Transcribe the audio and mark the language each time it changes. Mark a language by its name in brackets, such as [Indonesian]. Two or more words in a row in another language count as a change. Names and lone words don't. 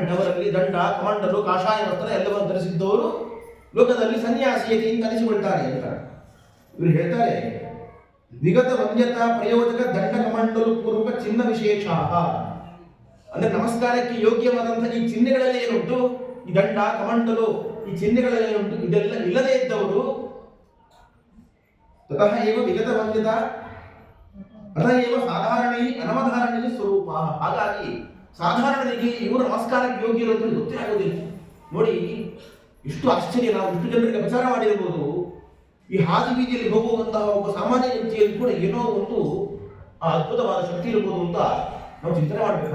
[Kannada] ಅವರಲ್ಲಿ ದಂಡ, ಕಮಂಡಲು, ಕಾಷಾಯ ವಸ್ತ್ರ ಎಲ್ಲವನ್ನು ಧರಿಸಿದ್ದವರು ಲೋಕದಲ್ಲಿ ಸನ್ಯಾಸಿಯತಿ ಅಂತ ಅನಿಸಿಕೊಳ್ತಾರೆ ಅಂತ ಇವರು ಹೇಳ್ತಾರೆ. [Sanskrit] ವಿಗತ ವಂದ್ಯತಾ ಪ್ರಯೋಜಕ ದಂಡ ಕಮಂಡಲು ಪೂರ್ವಕ ಚಿನ್ನ ವಿಶೇಷ. [Kannada] ಅಂದ್ರೆ ನಮಸ್ಕಾರಕ್ಕೆ ಯೋಗ್ಯವಾದಂತಹ ಈ ಚಿಹ್ನೆಗಳೆಲ್ಲ ಏನುಂಟು, ಈ ದಂಡ ಕಮಂಡಲು ಈ ಚಿಹ್ನೆಗಳೆಲ್ಲ ಏನುಂಟು, ಇದೆಲ್ಲ ಇಲ್ಲದೇ ಇದ್ದವರು [Sanskrit] ತತಃ ಏವ ವಿಗತ ವಂದ್ಯತಾ ಅತಃ ಏವ ಸಾಧಾರಣೈ ಅನವಧಾರಣೈ ಸ್ವರೂಪ. [Kannada] ಹಾಗಾಗಿ ಸಾಧಾರಣರಿಗೆ ಇವರು ನಮಸ್ಕಾರಕ್ಕೆ ಯೋಗ್ಯರು ಅಂತ ಗೊತ್ತೇ ಆಗೋದಿಲ್ಲ. ನೋಡಿ ಇಷ್ಟು ಆಶ್ಚರ್ಯ. ನಾವು ಇಷ್ಟು ಜನರಿಗೆ ಅಪಚಾರ ಮಾಡಿರಬಹುದು. ಈ ಹಾದಿ ಬೀದಿಯಲ್ಲಿ ಹೋಗುವಂತಹ ಒಬ್ಬ ಸಾಮಾನ್ಯ ವ್ಯಕ್ತಿಯಲ್ಲಿ ಕೂಡ ಏನೋ ಒಂದು ಅದ್ಭುತವಾದ ಶಕ್ತಿ ಇರಬಹುದು ಅಂತ ನಾವು ಚಿಂತನೆ ಮಾಡಬೇಕು.